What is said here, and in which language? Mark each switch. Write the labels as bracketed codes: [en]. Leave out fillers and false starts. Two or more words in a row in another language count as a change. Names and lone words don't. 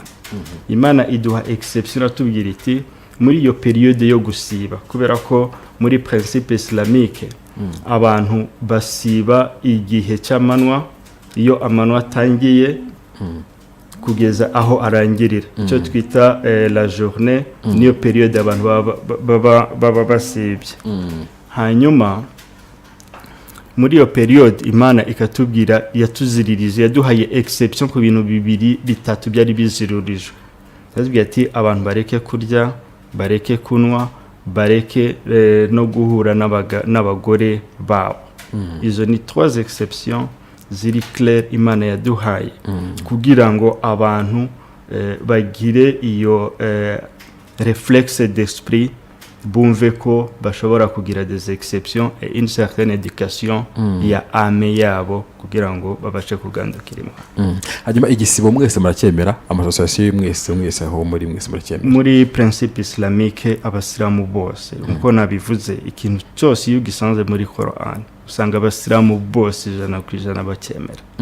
[rw] Imana iduha exception atubwira iti muri iyo periode yo gusiba, kubera ko muri [fr] principe islamique [rw] abantu basiba igihe cy'amanwa, iyo amanwa atangiye kugeza aho arangirira, icyo twita [fr] la journée, [rw] niyo periode abantu baba basibye. Hanyuma muri iyo periode Imana ikatubwira, yatuziririje, yaduhaye exception ku bintu bibiri bitatu byari bizirurijwe. Yatubwiye ati abantu bareke kurya, bareke kunywa, bareke no guhura n'abagore babo. Izo ni 3 exceptions ziri clair Imana yaduhaye kugira ngo abantu bagire iyo [fr] réflexe d'esprit, [rw] bumve ko bashobora kugira [fr] des exceptions et une certaine éducation [rw] ya ame yabo kugira ngo babashe kugandukira Imana. Hanyuma igisibo mwese muracyemera? Amasosiyasiyo mwese aho muri mwese muracyemera? Muri [fr] principe islamique [rw] abasilamu bose uko nabivuze, ikintu cyose iyo gisanzwe muri Quran usanga abasilamu bose 100% bacyemera.